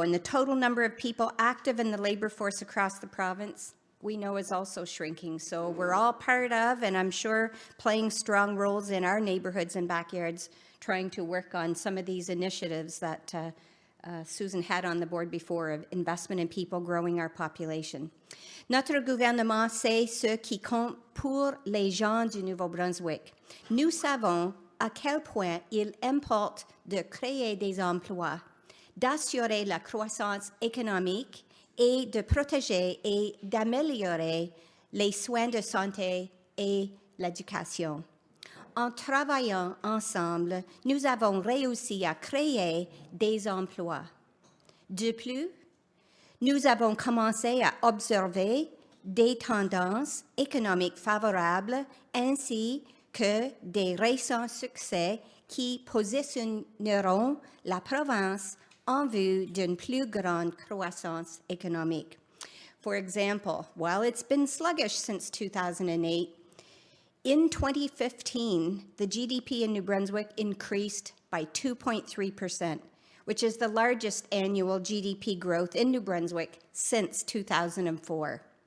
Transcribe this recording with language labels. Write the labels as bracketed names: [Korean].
[English] And the total number of people active in the labor force across the province, we know, is also shrinking. So we're all part of, and I'm sure playing strong roles in our neighborhoods and backyards, trying to work on some of these initiatives that Susan had on the board before, of investment in people, growing our population. [French] Notre gouvernement sait ce qui compte pour les gens du Nouveau-Brunswick. Nous savons à quel point il importe de créer des emplois, d'assurer la croissance économique et de protéger et d'améliorer les soins de santé et l'éducation. En travaillant ensemble, nous avons réussi à créer des emplois. De plus, nous avons commencé à observer des tendances économiques favorables ainsi que des récents succès qui positionneront la province en vue d'une plus grande croissance économique. [English] For example, while it's been sluggish since 2008, in 2015, the GDP in New Brunswick increased by 2.3%, which is the largest annual GDP growth in New Brunswick since 2004.